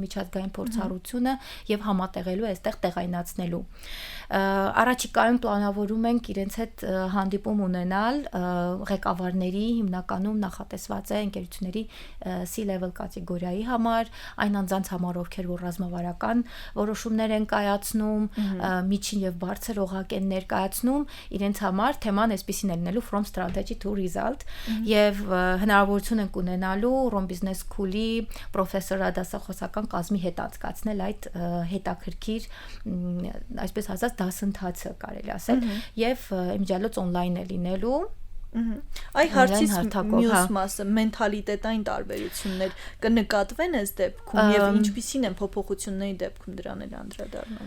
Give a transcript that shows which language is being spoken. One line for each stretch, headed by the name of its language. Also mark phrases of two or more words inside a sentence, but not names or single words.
Armenian: միջազգային փորձառությունը եւ համատեղելու այստեղ տեղայնացնելու։ Առաջիկայում պլանավորում ենք իրենց հետ հանդիպում ունենալ ղեկավարների, հիմնականում նախատեսված է ընկերությունների C-level կատեգորիայի համար, այն անձանց համար, ովքեր որ ռազմավարական որոշումներ են կայացնում, միջին եւ բարձր օղակ են ներկայացնում, իրենց համար թեման այսպեսին է լինելու
English: from strategy to result
Armenian: եւ հնարավորություն ենք ունենալու Rome Business School-ի պրոֆեսորադասախոսական կազմի հետ անցկացնել այդ հետաքրքիր, այսպես ասած, դասընթացը կարելի ասել եւ իմիջիալոց on-line է լինելու Այ հարցից մյուս մասը մենթալիտետային տարբերություններ կնկատվեն այս դեպքում եւ ինչպիսին են փոփոխությունների դեպքում դրան էլ անդրադառնանք։